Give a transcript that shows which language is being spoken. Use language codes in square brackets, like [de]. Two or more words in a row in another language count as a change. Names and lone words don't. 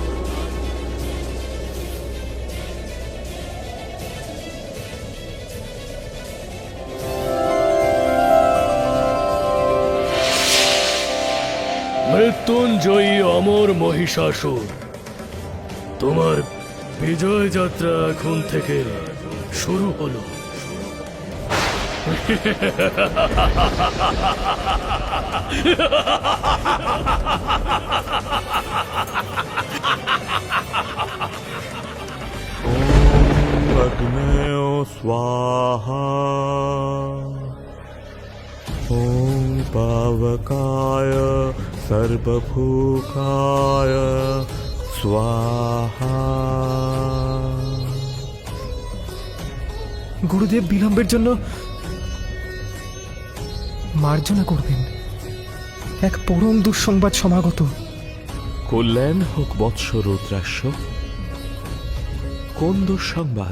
[bn] মৃত্যুঞ্জয়ী অমর মহিষাসুর, তোমার বিজয় যাত্রা এখন থেকে শুরু হলো। [sa] अग्नयो स्वाहा ॐ पावकाय सर्वभूकाय स्वाहा। [bn] গুরুদেব বিলম্বের জন্য মার্জনা করবেন। এক পরম দুঃসংবাদ সমাগত। কল্যাণ হোক বৎস রুদ্রাক্ষ। কোন দুঃসংবাদ?